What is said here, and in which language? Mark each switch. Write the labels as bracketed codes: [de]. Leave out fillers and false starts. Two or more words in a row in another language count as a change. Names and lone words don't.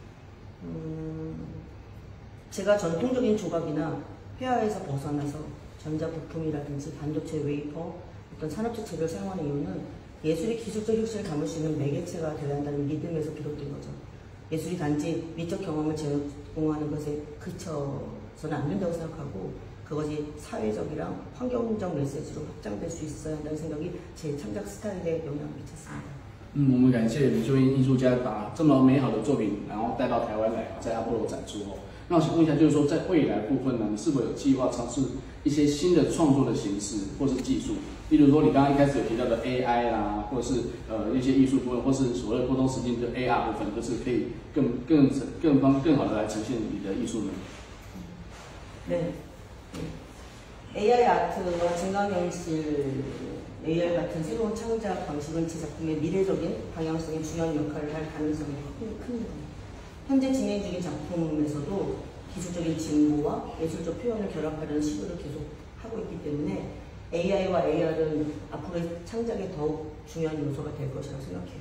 [ko] 제가 전통적인 조각이나 회화에서 벗어나서 전자부품이라든지 반도체 웨이퍼, 어떤 산업적 재료를 사용하는 이유는 예술이 기술적 혁신을 담을 수 있는 매개체가 되어야 한다는 믿음에서 비롯된 거죠. 예술이 단지 미적 경험을 제공하는 것에 그쳐서는 안 된다고 생각하고 그것이 사회적이랑 환경적 메시지로 확장될 수 있어야 한다는 생각이 제 창작 스타일에 영향을 미쳤습니다. [zh] 我们感谢李秀英艺术家把这么美好的作品，然后带到台湾来，在阿波罗展出哦。那我想问一下，就是说在未来部分呢，你是否有计划尝试一些新的创作的形式或是技术？例如说你刚刚一开始有提到的 AI 啦，或者是一些艺术部分，或是所谓沟通实境就 AR 部分，就是可以更好的来呈现你的艺术呢？ [ko] 네. AI 아트와 증강현실 AR 같은 새로운 창작 방식은 제 작품의 미래적인 방향성에 중요한 역할을 할 가능성이 큽니다. 현재 진행 중인 작품에서도 기술적인 진보와 예술적 표현을 결합하려는 시도를 계속 하고 있기 때문에 AI와 AR은 앞으로의 창작에 더욱 중요한 요소가 될 것이라고 생각해요.